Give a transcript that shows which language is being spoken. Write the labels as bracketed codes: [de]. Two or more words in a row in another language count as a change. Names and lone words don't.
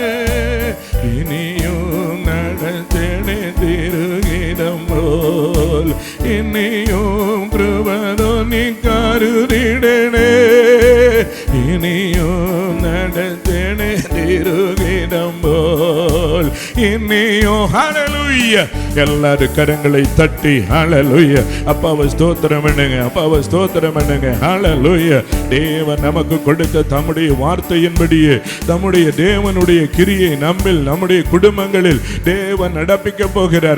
[ml] ഇനിയും നടത്തണേ തിരുഹിതം പോൽ. ഇനിയും കൃപ തോന്നി കരുതിടണേ. ഇനിയും നടത്തണേ തിരുഹിതം പോൽ. ഇനിയോ ഹല്ലേലൂയ. [ta] எல்லாரும் கரங்களை தட்டி ஹல்லேலூயா. அப்பாவை ஸ்தோத்திரம் பண்ணுங்க, அப்பாவை ஸ்தோத்திரம் பண்ணுங்க. ஹல்லேலூயா. தேவன் நமக்கு கொடுத்த தம்முடைய வார்த்தையின்படியே தம்முடைய தேவனுடைய கிரியை நம்முடைய குடும்பங்களில் தேவன் நடப்பிக்க போகிறார்.